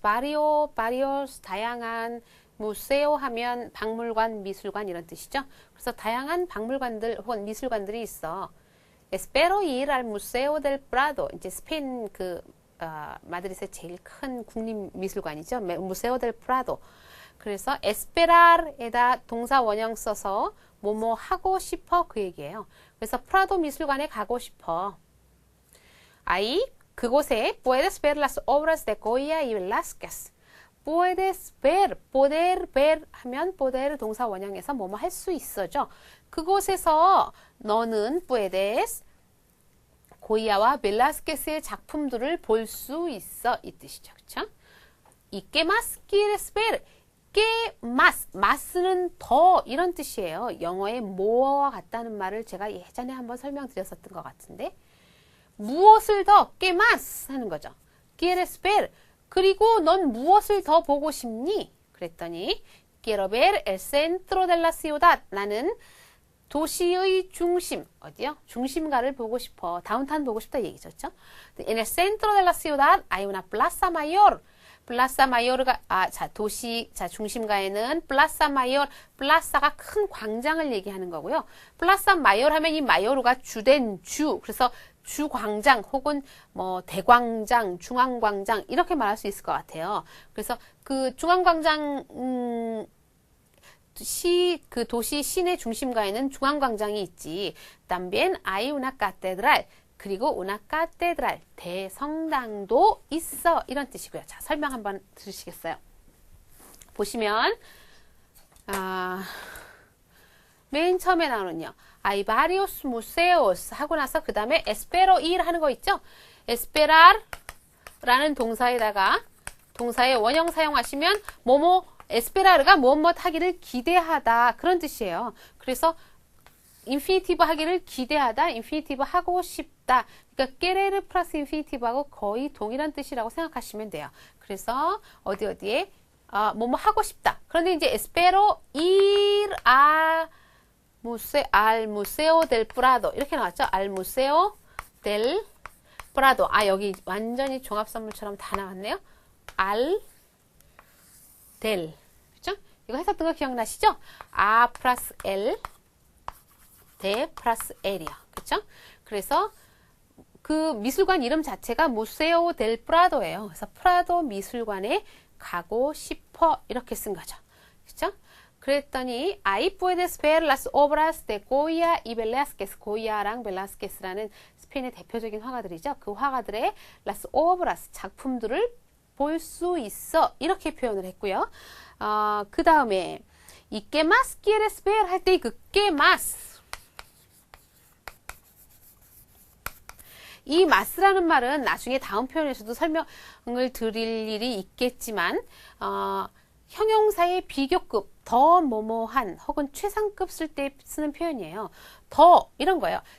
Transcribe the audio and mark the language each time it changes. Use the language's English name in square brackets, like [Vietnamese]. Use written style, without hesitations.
[Korean] varios 다양한 무세오 하면 박물관, 미술관 이런 뜻이죠. 그래서 다양한 박물관들 혹은 미술관들이 있어. [Spanish] Espero ir al Museo del Prado. [Korean] 이제 스페인 마드리드의 제일 큰 국립 미술관이죠. [Spanish] Museo del Prado. [Korean] 그래서 esperar에다 동사 원형 써서 뭐뭐 하고 싶어 그 얘기예요. 그래서 프라도 미술관에 가고 싶어. [Spanish] Ahí [Korean] 그곳에 [Spanish] puedes ver las obras de Goya y Velázquez. [Korean] puedes ver, poder ver 하면 poder 동사 원형에서 뭐뭐 할 수 있어죠. 그곳에서 너는 puedes 고야와 벨라스케스의 작품들을 볼 수 있어 이 뜻이죠. 그렇죠? [Spanish] ¿Y qué más quieres ver? ¿Qué más? [Korean] mas는 더 이런 뜻이에요. 영어의 more와 같다는 말을 제가 예전에 한번 설명드렸었던 것 같은데 무엇을 더? [Spanish] ¿Qué más? [Korean] 하는 거죠. [Spanish] ¿Quieres ver? [Korean] 그리고 넌 무엇을 더 보고 싶니? 그랬더니 [Spanish] Quiero ver el centro de la ciudad. [Korean] 나는 도시의 중심, 어디요? 중심가를 보고 싶어. 다운타운 보고 싶다 얘기죠. [Spanish] En el centro de la ciudad hay una plaza mayor. [Korean] 플라사 마요르가 중심가에는 플라사 마요르, 플라사가 큰 광장을 얘기하는 거고요. 플라사 마요르 하면 이 마요르가 주된 주, 그래서 주광장 혹은 뭐 대광장, 중앙광장 이렇게 말할 수 있을 것 같아요. 그래서 그 중앙광장 그 도시 시내 중심가에는 중앙광장이 있지. [Spanish] también hay una catedral. [Korean] 그리고 [Spanish] una catedral. [Korean] 대성당도 있어. 이런 뜻이고요. 자, 설명 한번 들으시겠어요? 보시면 맨 처음에 나오는요. [Spanish] hay varios museos [Korean] 하고 나서 그 다음에 [Spanish] espero ir [Korean] 하는 거 있죠? esperar 라는 동사에다가 동사의 원형 사용하시면 뭐뭐 esperar가 무엇 하기를 기대하다 그런 뜻이에요. 그래서 인피니티브 하기를 기대하다, 인피니티브 하고 싶다. 그러니까 querer 플러스 인피니티브하고 거의 동일한 뜻이라고 생각하시면 돼요. 그래서 어디에 뭐뭐 하고 싶다. 그런데 이제 [Spanish] espero ir al museo del Prado [Korean] 이렇게 나왔죠. [Spanish] al museo del Prado. [Korean] 여기 완전히 종합선물처럼 다 나왔네요. [Spanish] al del [Korean] 그렇죠? 이거 했었던 거 기억나시죠? 플러스 L 대 플러스 L이요. 그렇죠? 그래서 그 미술관 이름 자체가 무세오 델 프라도예요. 그래서 프라도 미술관에 가고 싶어 이렇게 쓴 거죠. 그렇죠? 그랬더니 [Spanish] ahí puedes ver las obras de Goya y Velázquez. [Korean] 고야랑 벨라스케스라는 스페인의 대표적인 화가들이죠. 그 화가들의 [Spanish] las obras [Korean] 작품들을 볼 수 있어 이렇게 표현을 했고요. 그 다음에 [Spanish] y qué más quieres ver [Korean] 할 때 그 [Spanish] qué más [Korean] 이 마스라는 말은 나중에 다음 표현에서도 설명을 드릴 일이 있겠지만 형용사의 비교급 더 뭐뭐한 혹은 최상급 쓸 때 쓰는 표현이에요. 더 이런 거예요.